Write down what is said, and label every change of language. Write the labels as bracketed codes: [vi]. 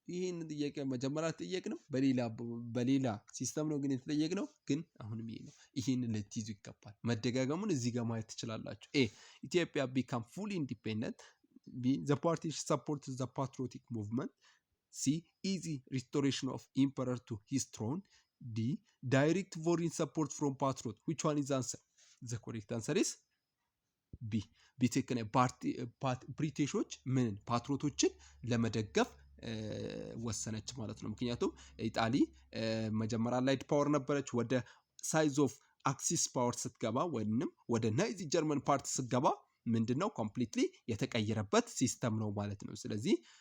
[am] ይሄን ጥያቄ መጀመሪያ ተጠየቅነው በሌላ ሲስተም ነው ግን የተጠየቅነው ግን አሁንም ይሄ ነው። ይሄን ለትይዙ ይገባል። መደጋገሙን እዚህ ጋር ማየት ትችላላችሁ። A. [en] Ethiopia became fully independent. B. The party supported the patriotic movement. C. Easy restoration of emperor to his throne. D. Direct foreign support from patriot. Which one is the answer? The correct answer is B. [am] ቢቴክነ ብሪቲሾች ምን ፓትሪዮቶችን ለመደገፍ ወሰነች ማለት ነው። ምክንያቱም ኢጣሊ መጀመሪያ ላይት ፓወር ነበረች። ወደ ሳይዝ ኦፍ አክሲስ ፓወር ስትገባ ወይንም ወደ ናዚ ጀርመን ፓርቲ ስትገባ ምንድነው ኮምፕሊትሊ የተቀየረበት ሲስተም ነው ማለት ነው። ስለዚህ